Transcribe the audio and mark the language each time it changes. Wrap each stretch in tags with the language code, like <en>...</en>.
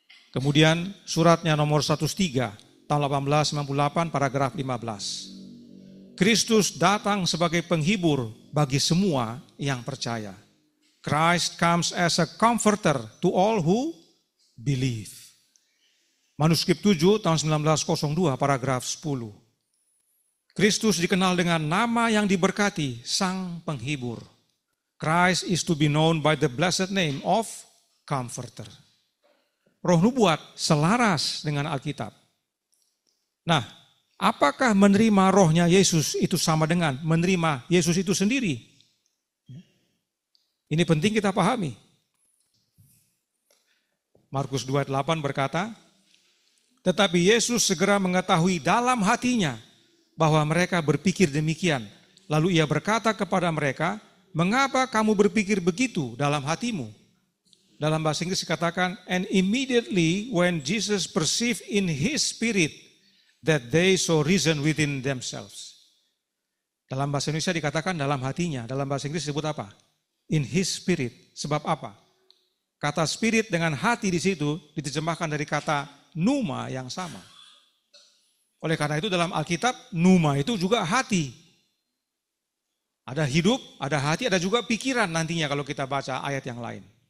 <id>Kemudian suratnya nomor 103 tahun 1898 paragraf 15. Kristus datang sebagai penghibur bagi semua yang percaya.</id> <en>Christ comes as a comforter to all who believe.</en> <id>Manuskrip 7 tahun 1902 paragraf 10. Kristus dikenal dengan nama yang diberkati, Sang Penghibur.</id> <en>Christ is to be known by the blessed name of Comforter.</en> <id>Roh Nubuat selaras dengan Alkitab. Nah, apakah menerima rohnya Yesus itu sama dengan menerima Yesus itu sendiri? Ini penting kita pahami. Markus 2:8 berkata, tetapi Yesus segera mengetahui dalam hatinya bahwa mereka berpikir demikian. Lalu ia berkata kepada mereka, mengapa kamu berpikir begitu dalam hatimu? Dalam bahasa Inggris dikatakan,</id> <en>and immediately when Jesus perceived in his spirit that they saw reason within themselves.</en> <id>Dalam bahasa Indonesia dikatakan dalam hatinya, dalam bahasa Inggris disebut apa?</id> <en>In his spirit.</en> <id>Sebab apa? Kata spirit dengan hati di situ diterjemahkan dari kata pneuma yang sama. Oleh karena itu dalam Alkitab, pneuma itu juga hati. Ada hidup, ada hati, ada juga pikiran nantinya kalau kita baca ayat yang lain.</id>